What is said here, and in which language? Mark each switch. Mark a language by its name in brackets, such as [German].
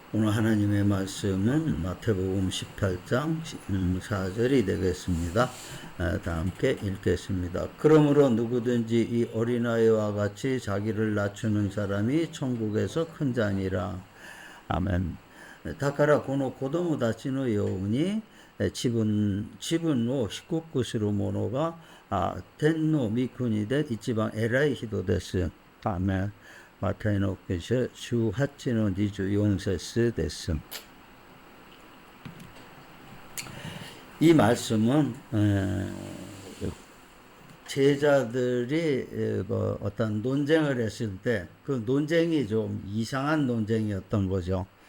[Korean] 오늘 하나님의 말씀은 마태복음 18장 4절이 되겠습니다. 다 함께 읽겠습니다. 그러므로 누구든지 이 어린아이와 같이 자기를 낮추는 사람이 천국에서 큰 자니라. 아멘. [Japanese] だからこの子供たちのように自分を低くする者が天の御国で一番偉い人です。アメン。マタイの福音書18の24節です。 [Korean] 이 말씀은 제자들이 어떤 논쟁을 했을 때 그 논쟁이 좀 이상한 논쟁이었던 거죠.